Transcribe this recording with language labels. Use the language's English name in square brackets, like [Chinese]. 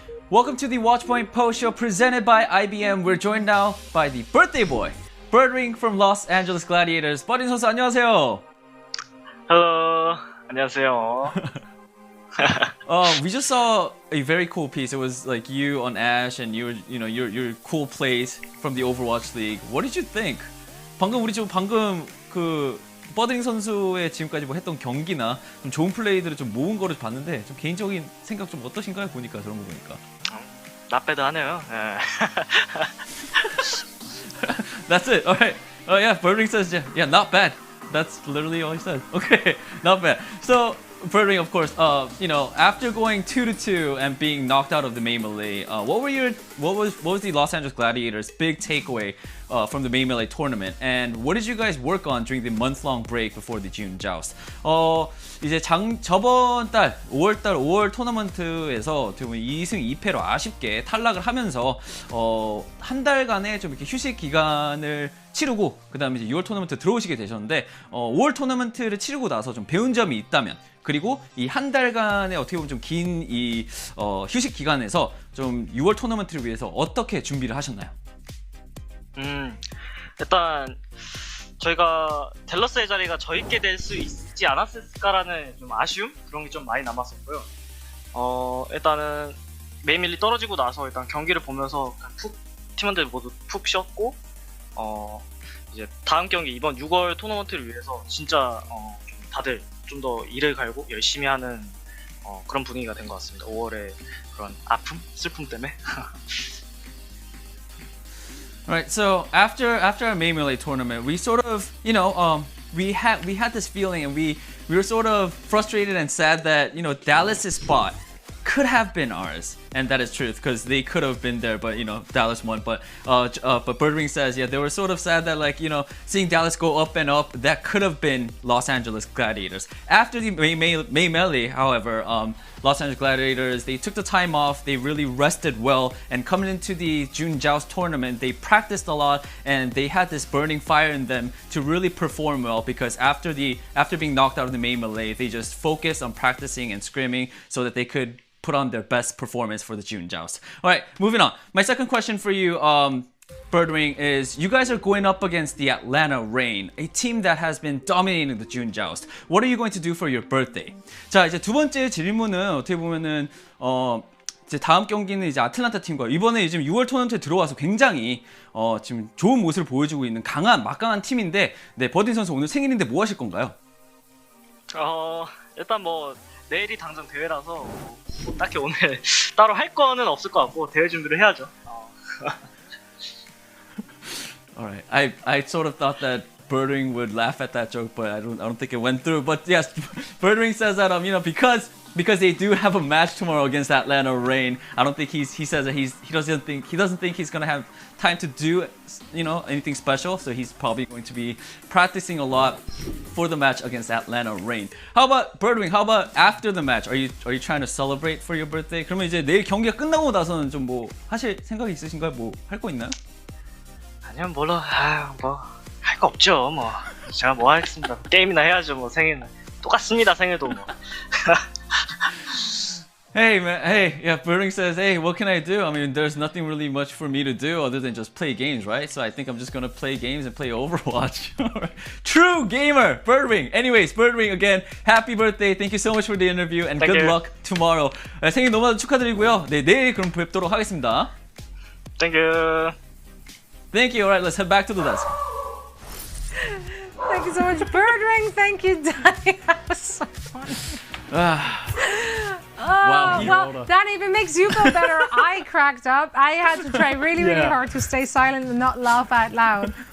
[English] Welcome to the Watchpoint Post Show presented by IBM. We're joined now by the birthday boy, Birdring from Los Angeles Gladiators. [Korean] 버딘 선수 안녕하세요. [English] Hello. [Korean] 안녕하세요. [English] We just saw a very cool piece. It was like you on Ash and your cool plays from the Overwatch League. What did you think? [Korean] 방금 그 버딩 선수의 지금까지 뭐 했던 경기나 좀 좋은 플레이들을 좀 모은 거를 봤는데 좀 개인적인 생각 좀 어떠신가요? 보니까 저런 거 보니까. 나빼드하네요. [English] That's it. All right. Oh yeah, Birdring says yeah, not bad. That's literally all he said. Okay, not bad. So Birdring, of course, after going 2-2 and being knocked out of the May Melee, what was the Los Angeles Gladiators' big takeaway from the May Melee tournament? And what did you guys work on during the month-long break before the June Joust? [Korean] 이제 저번 달 5월 토너먼트에서 2승 2패로 아쉽게 탈락을 하면서 한 달간의 좀 이렇게 휴식 기간을 치르고 그다음에 이제 6월 토너먼트 들어오시게 되셨는데 5월 토너먼트를 치르고 나서 좀 배운 점이 있다면 그리고 이 한 달간의 어떻게 보면 좀 긴 이 휴식 기간에서 좀 6월 토너먼트를 위해서 어떻게 준비를 하셨나요? 일단 저희가 댈러스의 자리가 저희께 될 수 있지 않았을까라는 좀 아쉬움 그런 게 좀 많이 남았었고요. 일단은 메이밀리 떨어지고 나서 일단 경기를 보면서 팀원들 모두 푹 쉬었고 이제 다음 경기 이번 6월 토너먼트를 위해서 진짜 좀 다들 좀 더 일을 갈고 열심히 하는 그런 분위기가 된 것 같습니다. 5월에 그런 아픔, 슬픔 때문에. [English] Right. So after our May Melee tournament, we sort of, we had this feeling, and we were sort of frustrated and sad that Dallas's spot could have been ours, and that is truth because they could have been there, but Dallas won. But Birdring says, yeah, they were sort of sad that seeing Dallas go up and up, that could have been Los Angeles Gladiators. After the May Melee, however, Los Angeles Gladiators, they took the time off, they really rested well, and coming into the June Joust tournament, they practiced a lot, and they had this burning fire in them to really perform well because after being knocked out of the May Melee, they just focused on practicing and scrimming so that they could put on their best performance for the June Joust. All right, moving on. My second question for you, Birdring, is you guys are going up against the Atlanta Reign, a team that has been dominating the June Joust. What are you going to do for your birthday? [Korean] 자, 이제 두 번째 질문은 어떻게 보면은 이제 다음 경기는 이제 아틀란타 팀과 이번에 지금 6월 토너먼트에 들어와서 굉장히 지금 좋은 모습을 보여주고 있는 막강한 팀인데, 네, 버딘 선수 오늘 생일인데 뭐 하실 건가요? 일단 뭐 내일이 당장 대회라서 뭐 딱히 오늘 따로 할 거는 없을 것 같고 대회 준비를 해야죠. [English] Alright, I sort of thought that Birdring would laugh at that joke, but I don't think it went through. But yes, Birdring says that because they do have a match tomorrow against Atlanta Reign. I don't think he says that he doesn't think he's gonna have time to do anything special. So he's probably going to be practicing a lot for the match against Atlanta Reign. How about Birdring? How about after the match? Are you trying to celebrate for your birthday? [Korean] 그러면 이제 내일 경기가 끝나고 나서는 좀 뭐 하실 생각이 있으신가요? 뭐 할 거 있나요? 아니면 뭐 할 거 없죠. 뭐 제가 뭐 하겠습니다. 게임이나 해야죠. 뭐 생일은 똑같습니다. 생일도 뭐. [English] Hey man, hey, yeah, Birdring says, hey, what can I do? I mean, there's nothing really much for me to do other than just play games, right? So I think I'm just gonna play games and play Overwatch. True gamer, Birdring. Anyways, Birdring, again, happy birthday. Thank you so much for the interview and good luck tomorrow. [Korean] 생일 너무나도 축하드리고요. 네, 내일 그럼 뵙도록 하겠습니다. [English] Thank you. Thank you. All right, let's head back to the desk. Thank you so much, Birdring. Thank you, Danny. That was so funny. Well, Danny, if it makes you feel better, I cracked up. I had to try really hard to stay silent and not laugh out loud.